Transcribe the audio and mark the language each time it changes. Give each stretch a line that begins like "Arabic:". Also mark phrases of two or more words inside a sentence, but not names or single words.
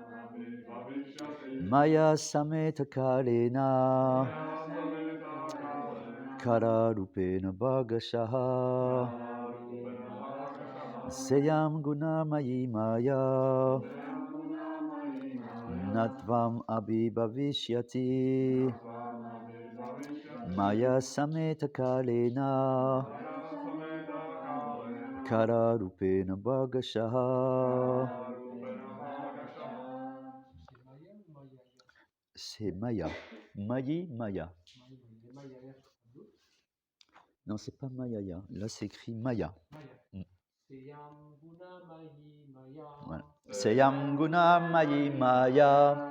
Sanskrit: maya sameta kalena kara rupena bhagashaha seyam guna mayi maya nadvam abhibavishyati maya sameta kalena kara rupena bhagashaha.
French: C'est Maya. Mayi, Maya. Non, c'est pas Mayaya. Là, c'est écrit Maya.
Sanskrit: Seyam guna mayi maya. Voilà. Seyam guna mayi maya.